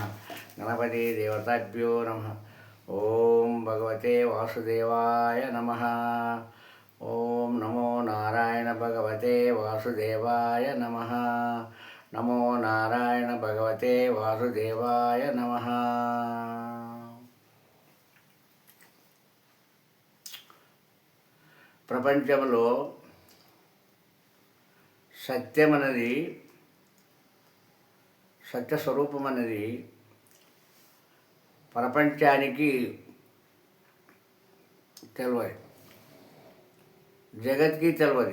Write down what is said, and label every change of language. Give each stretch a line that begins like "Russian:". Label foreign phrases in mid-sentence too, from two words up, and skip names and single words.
Sanskrit: गणपति देवताभ्यो नमः। ओम भगवते वासुदेवाय नमः। ओम नमो नारायण भगवते वासुदेवाय नमः। नमो नारायण भगवते वासुदेवाय नमः।
Telugu: ప్రపంచంలో సత్యం అనేది, సత్యస్వరూపం అనేది ప్రపంచానికి తెలియదు, జగత్కి తెలియదు.